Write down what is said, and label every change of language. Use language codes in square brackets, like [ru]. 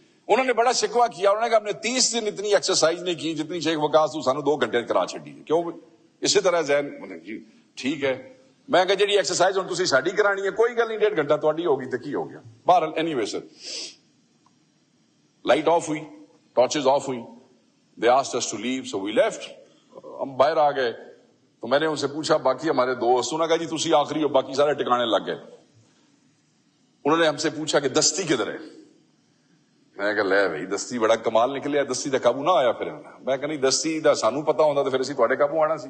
[ur] انہوں نے بڑا شکوہ کیا. انہوں نے کہا ہم نے 30 دن اتنی ایکسرسائز نہیں کی جتنی شیخ وقاص [pa] تو سانو 2 گھنٹے کرا چھڈی. کیوں اسی طرح زین جی ٹھیک ہے. میں کہا جی ایکسرسائز ہوں تسی ساڈی کرانی ہے کوئی گل نہیں 1.5 گھنٹہ تہاڈی ہوگی تو کی ہو گیا. بہرحال any way sir light of ہوئی ٹارچز آف ہوئی. [en] They asked us to leave so we left. [ur] ہم باہر آ گئے تو میں نے ان سے پوچھا باقی ہمارے دوست. انہوں نے کہا جی تسی آخری ہو باقی سارے ٹکانے لگ گئے. انہوں نے ہم سے پوچھا کہ دستی کدھر ہے. [pa] میں کہا لے بھائی دستی بڑا کمال نکلیا. دستی دا قابو نہ آیا. پھر میں کہا نہیں دستی دا سانو پتا ہوندا تو پھر اسی تواڈے قابو آنا سی.